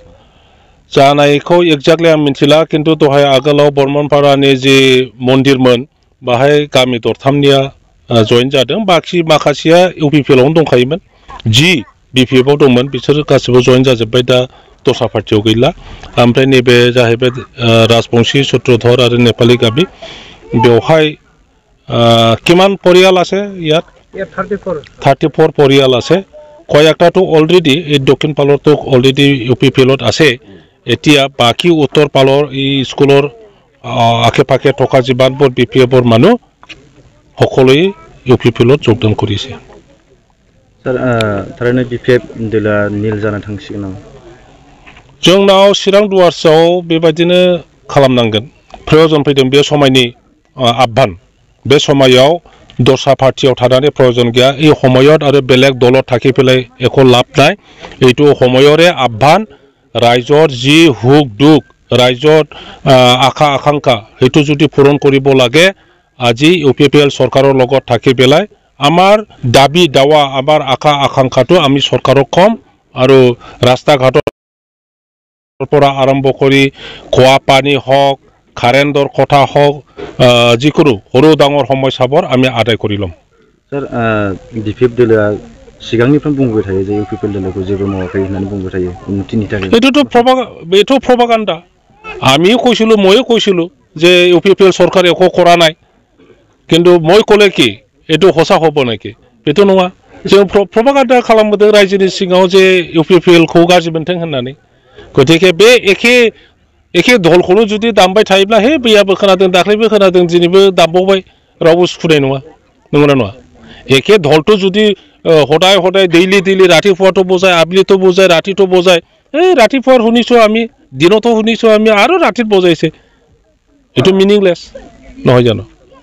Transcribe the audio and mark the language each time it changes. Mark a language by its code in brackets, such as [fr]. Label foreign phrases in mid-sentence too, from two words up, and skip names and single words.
[brx] जानायखौ एक्जाक्टलि आं मिथिला खिन्थु दहाय आगोलाव बर्मनपारानि जि मन्दिरमोन बाहाय गामि दरथामनिया जयेन जादों। बाखि माखासेया इउपिपिएलआवनो दंखायोमोन। जि बिपिएफआव दंमोन बिसोरो गासिबो जयेन जाजोब्बाय दा दस्रा पार्टियाव गैला। ओमफ्राय नैबे जाहैबाय राजबंशी, सूत्रधर आरो नेपाली गामि। [as] बेवहाय কিমান পৰিয়াল আছে ইয়াত? 34 পৰিয়াল আছে। কয়েকটাতো অলৰেডি এই দক্ষিণ পালৰতো অলৰেডি ইউপিপিএলত আছে। এতিয়া বাকী উত্তৰ পালৰ এই স্কুলৰ আশে পাশে থকা যিমানবোৰ বিপিএফৰ মানুহ সকলোৱে ইউপিপিএলত যোগদান কৰিছে। [brx] सार थारैनो बिपिएफ दोलोआ निल जानो थांसिगोन नामा? जोंनाव चिरां डुवार्सआव बेबायदिनो खालामनांगोन। प्रयोजन फैदों बे समायनि आह्वान। बे समायाव दस्रा पार्टियाव थानानै प्रयोजन गैया। [as] এই সময়ত আৰু বেলেগ দলত থাকি পেলাই একো লাভ নাই। এইটো সময়ৰে আহ্বান। ৰাইজৰ যি হুক দুখ ৰাইজৰ আশা আকাংক্ষা সেইটো যদি পূৰণ কৰিব লাগে আজি ইউপিপিএল চৰকাৰৰ লগত থাকি পেলাই আমাৰ দাবী দাৱা আমাৰ আশা আকাংক্ষাটো আমি চৰকাৰক কম আৰু ৰাস্তা ঘাটৰ পৰা আৰম্ভ কৰি খোৱা পানী হওক কাৰেণ্টৰ কথা হওক যিকোনো সৰু ডাঙৰ সমস্যাবোৰ আমি আদায় কৰি ল'ম। [brx] सार बिपिएफ दोलोआ सिगांनिफ्राय बुंबाय थायो जे इउपिपिएल दोलोखौ जेबो मावाखै होननानै बुंबाय थायो उन्नतिनि थाखाय। [as] এইটো प्रपागान्डा। আমিও কৈছিলো ময়ো কৈছিলো যে ইউপিপিএল চৰকাৰ একো কৰা নাই। কিন্তু মই ক'লে কি এইটো সঁচা হ'ব নেকি? [brx] बेथ' नङा। जों प्रपागान्डा खालामबोदों रायजोनि सिङाव जे इउपिपिएलखौ गाज्रि मोनथों होननानै। गतिके बे एखे दलखौनो जुदि दामबाय थायोब्ला हे बैयाबो खोनादों दाख्लैबो खोनादों दिनैबो दामबावबाय रावबो सुखुनाय नङा। नंगौना नङा? एखे दलটো [as] যদি সদায় ডেইলি ৰাতিপুৱাটো বজায় আবেলিতো বজায় ৰাতিটো বজায় এই ৰাতিপুৱা শুনিছোঁ আমি দিনতো শুনিছোঁ আমি আৰু ৰাতিত বজাইছে। এইটো মিনিংলেছ নহয় জানো?